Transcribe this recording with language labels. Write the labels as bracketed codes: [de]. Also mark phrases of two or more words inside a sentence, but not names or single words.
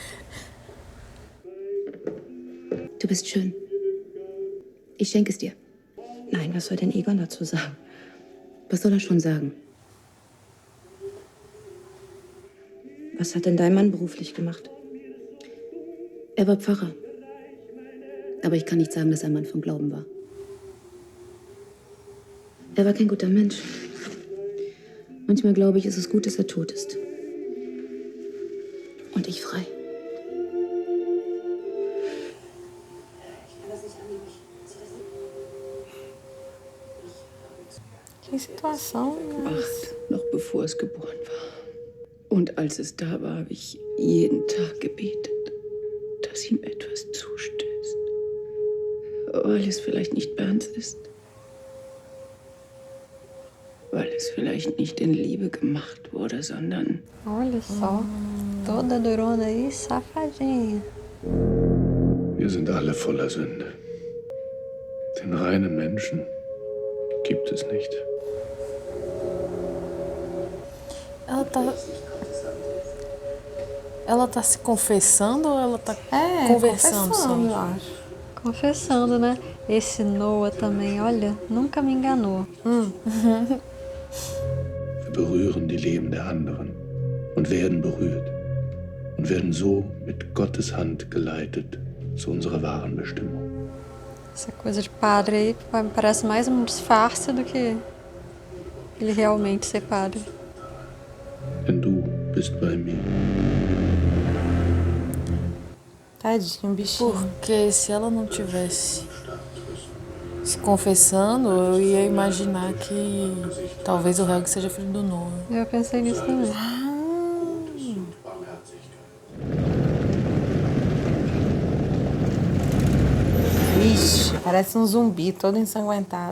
[de] Du bist schön. Ich schenke es dir. Nein, was soll denn Egon dazu sagen? Was soll er schon sagen? Was hat denn dein Mann beruflich gemacht? Er war Pfarrer. Aber ich kann nicht sagen, dass er ein Mann vom Glauben war. Er war kein guter Mensch. Manchmal glaube ich, ist es gut, dass er tot ist. Und ich frei. [pt] Que situação. [de] Gemacht, noch bevor es geboren war. Und als es da war, habe ich jeden Tag gebetet, dass ihm etwas zustößt. Weil es vielleicht nicht Bernds ist. Weil es vielleicht nicht in Liebe gemacht wurde, sondern... [pt] Olha só. Toda durona aí, safadinha. [de] Wir sind alle voller Sünde. Den reinen Menschen gibt es nicht. [pt] Ela tá se confessando ou ela tá É, conversando só? eu acho. Confessando, né? Esse Noah também, olha, nunca me enganou. [de] Wir berühren die Leben der anderen und werden berührt und werden so mit Gottes Hand geleitet zu unserer wahren Bestimmung. [pt] Essa coisa de padre aí me parece mais um disfarce do que ele realmente ser padre. [de] Denn du bist bei mir. [pt] Tadinho, bichinho. Porque se ela não tivesse se confessando, eu ia imaginar que talvez o Helg seja filho do Noah. Eu pensei nisso também. Vixe, parece um zumbi todo ensanguentado.